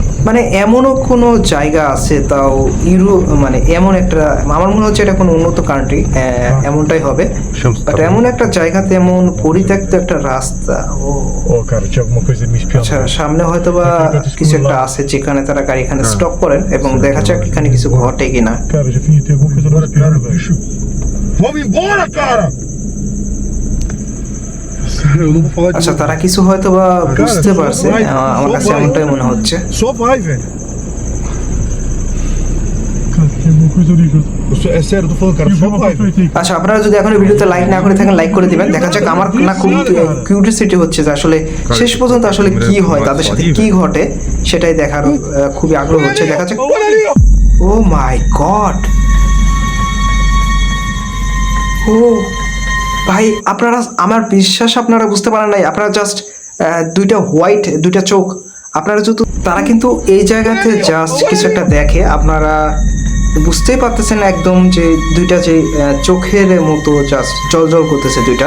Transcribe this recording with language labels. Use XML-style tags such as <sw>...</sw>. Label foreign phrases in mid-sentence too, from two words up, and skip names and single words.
<bn>মানে এমনও কোনো জায়গা আছে তাও মানে এমন একটা, আমার মনে হচ্ছে এটা কোনো উন্নত কান্ট্রি, এমনটাই হবে। বাট এমন একটা জায়গাতে এমন পরিত্যক্ত একটা রাস্তা।</bn> <pt>Oh, cara, tinha alguma coisa me</pt> <bn>আচ্ছা,</bn> <pt>espiando.</pt> <bn>সামনে হয়তো বা কিছু একটা আছে যেখানে তারা গাড়ি এখানে স্টপ করেন এবং দেখা যাক এখানে কিছু ঘটে কিনা।</bn> <pt>Cara, já fingi ter alguma coisa me espiando, velho. Vamos embora, cara! Sério, eu não vou falar de</pt> <bn>আচ্ছা,</bn> <pt>novo.</pt> <bn>তারা কিছু হয়তো বা বুঝতে পারছে, আমার কাছে এমনটাই মনে হচ্ছে।</bn> <pt>Só vai, velho. Cara, tem alguma coisa ali, cara. É sério, eu tô falando, cara, só vai, velho.</pt> <bn>আচ্ছা, আপনারা যদি এখনো ভিডিওতে লাইক না করে থাকেন লাইক করে দিবেন। দেখা যাক, আমার না খুব কিউরিওসিটি হচ্ছে যে আসলে শেষ পর্যন্ত আসলে কি হয়, তাদের সাথে কি ঘটে সেটাই দেখার খুবই আগ্রহ হচ্ছে। দেখা যাক।</bn> <pt>Olha ali, ó.</pt> <en>Oh my God!</en> <bn>ও ভাই, আপনারা, আমার বিশ্বাস আপনারা বুঝতে পারেন নাই। আপনারা জাস্ট দুইটা চোখ আপনারা যদি, তারা কিন্তু এই জায়গাতে জাস্ট কিছু একটা দেখে, আপনারা বুঝতেই পারতেছেন একদম যে দুইটা যে চোখের মতো জাস্ট জল করতেছে দুইটা।</bn>